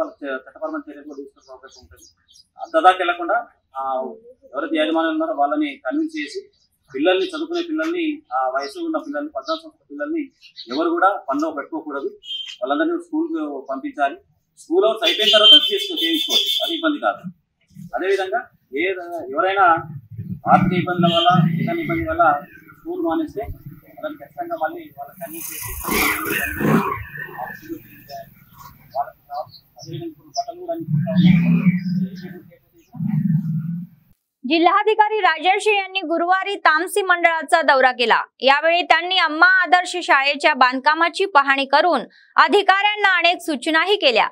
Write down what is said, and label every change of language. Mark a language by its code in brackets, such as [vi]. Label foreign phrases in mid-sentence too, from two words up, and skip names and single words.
[te] వాళ్ళకి చట్టపరమైన చర్యలు కూడా తీసుకునే అవకాశం ఉంటుంది. అంతదాకా వెళ్లకుండా ఎవరైతే యాజమాన్యం ఉన్నారో వాళ్ళని కన్విన్స్ చేసి పిల్లల్ని, చదువుకునే పిల్లల్ని, ఆ వయసు ఉన్న పిల్లల్ని, 14 సంవత్సరాల పిల్లల్ని ఎవరు కూడా పనిలో పెట్టుకోకూడదు. వాళ్ళందరినీ స్కూల్కి పంపించాలి. [en] school hours [te] అయిపోయిన తర్వాత చేయించుకోవచ్చు, అది ఇబ్బంది కాదు. అదేవిధంగా ఎవరైనా ఆర్థిక ఇబ్బందుల వల్ల, ఏదైనా ఇబ్బంది వల్ల స్కూల్ మానేస్తే వాళ్ళని ఖచ్చితంగా మళ్ళీ వాళ్ళకి కన్విన్స్ చేసి [mr] जिल्हाधिकारी राजर्षी यांनी गुरुवारी तामसी मंडळाचा दौरा केला. यावेळी त्यांनी अम्मा आदर्श शाळेच्या बांधकामाची पाहणी करून अधिकाऱ्यांना अनेक सूचनाही केल्या.